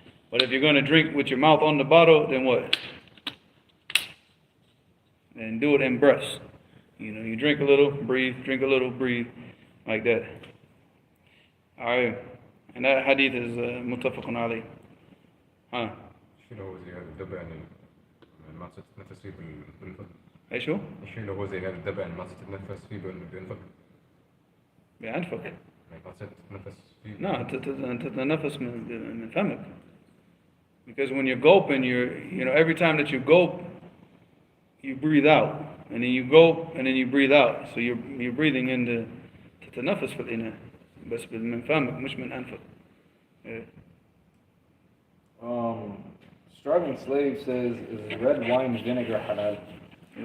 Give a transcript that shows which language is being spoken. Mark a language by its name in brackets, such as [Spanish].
[English] But if you're gonna drink with your mouth on the bottle, then what? Then do it in breaths. You know, you drink a little, breathe, drink a little, breathe, like that. All right, and that hadith is muttafaqun alayh. Huh? [Arabic] الشيء اللي هو زي هذا الدبع يعني ما تتنفس فيه بالفم. ايش هو؟ الشيء اللي هو زي هذا الدبع يعني ما تتنفس فيه بالفم. بأنفك. يعني ما تتنفس فيه. No, تتنفس من فمك. [English] Because when you're gulping, you know, every time that you gulp, you breathe out, and then you gulp, and then you breathe out. So you're breathing in the [Arabic] تتنفس في الإناء. بس من فمك مش من أنفك. Yeah. [English] Starving Slave says, is red wine vinegar halal?